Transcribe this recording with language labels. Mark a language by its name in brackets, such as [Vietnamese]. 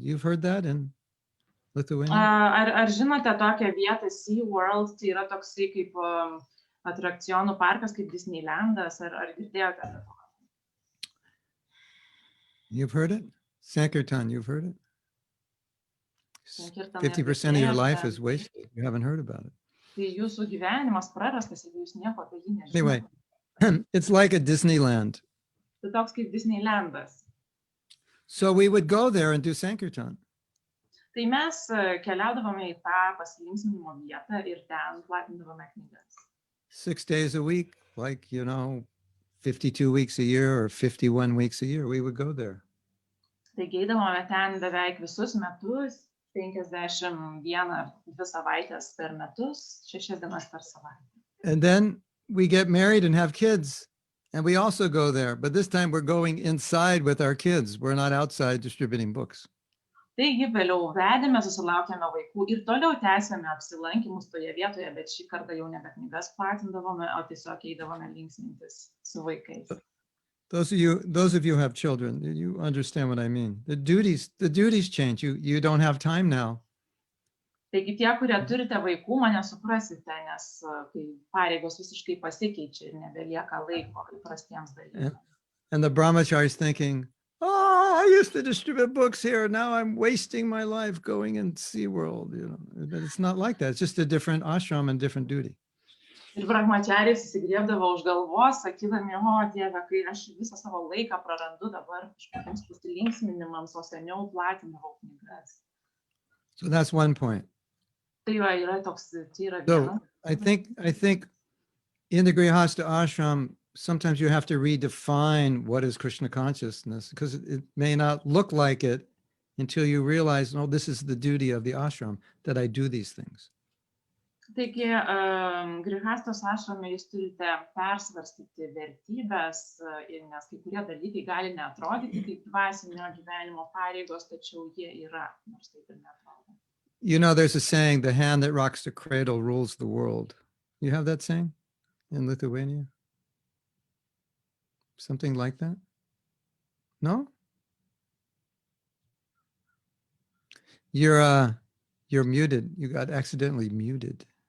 [English] You've heard that in Lithuania? [Lithuanian] Ar žinote tokią vietą SeaWorld? Tai yra toksai kaip atrakcionų parkas, kaip Disneylandas. Ar girdėjote apie to? [English] You've heard it? Sankirtan, you've heard it? Sankirtan 50% of your life is wasted. You haven't heard about it. [Lithuanian] Tai jūsų gyvenimas prarastas, jeigu jūs nieko apie jį nežinote. [English] Anyway, it's like a Disneyland. [Lithuanian] Tai toks kaip Disneylandas. [English] So we would go there and do Sankirtan. [Lithuanian] Tai mes keliaudavome į tą pasilinksminimo vietą ir ten platindavome knygas. [English] 6 days a week, like, 52 weeks a year or 51 weeks a year, we would go there. [Lithuanian] Taigi eidavome ten beveik visus metus, 51 ar 2 savaitės per metus, 6 dienas per savaitę. [English] And then we get married and have kids, and we also go there. But this time we're going inside with our kids. We're not outside distributing books. [Lithuanian] Taigi vėliau vedėme, susilaukėme vaikų ir toliau tęsėme apsilankymus toje vietoje, bet šį kartą jau nebe knygas platindavome, o tiesiog eidavome linksmintis su vaikais. [English] Those of you who have children, you understand what I mean. The duties change. You don't have time now. [Lithuanian] Taigi tie, kurie turite vaikų, mane suprasite, nes kai pareigos visiškai pasikeičia ir nebelieka laiko įprastiems dalykams. [English] And the brahmachari is thinking, oh, I used to distribute books here. Now I'm wasting my life going in SeaWorld. But it's not like that. It's just a different ashram and different duty. [Lithuanian] Ir brahmachariai susigriebdavo už galvos, sakydami, o Dieve, kai aš visą savo laiką prarandu dabar kažkokiems pasilinksminimams, o seniau platindavau knygas. [English] So that's one point. [Lithuanian] Tai yra toks, tai yra [English] So [Lithuanian] viena. [English] I think in the Grihastha ashram, sometimes you have to redefine what is Krishna consciousness, because it may not look like it until you realize, no, this is the duty of the ashram, that I do these things. [Lithuanian] Taigi, Grihastos ašrame jūs turite persvarstyti vertybės, nes kai kurie dalykai gali neatrodyti kaip dvasinio gyvenimo pareigos, tačiau jie yra, nors taip ir neatrodo. [English] There's a saying, the hand that rocks the cradle rules the world. You have that saying in Lithuania? Something like that? No? You're muted. You got accidentally muted.